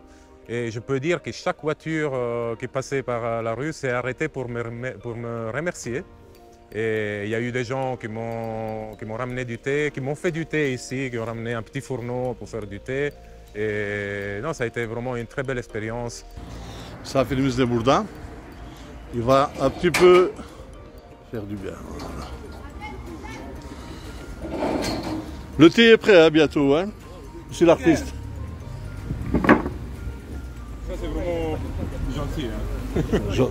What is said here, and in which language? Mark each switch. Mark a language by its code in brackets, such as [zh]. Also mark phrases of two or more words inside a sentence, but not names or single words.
[fr] Et je peux dire que chaque voiture qui passait par la rue s'est arrêtée pour me remercier. Et il y a eu des gens qui m'ont ramené du thé, qui m'ont fait du thé ici, qui ont ramené un petit fourneau pour faire du thé. Et non, ça a été vraiment une très belle expérience. [tr] Misafirimiz de burada. [fr] Il va un petit peu faire du bien. Le thé est prêt hein, bientôt, hein, monsieur l'artiste. Ça c'est vraiment gentil. Hein.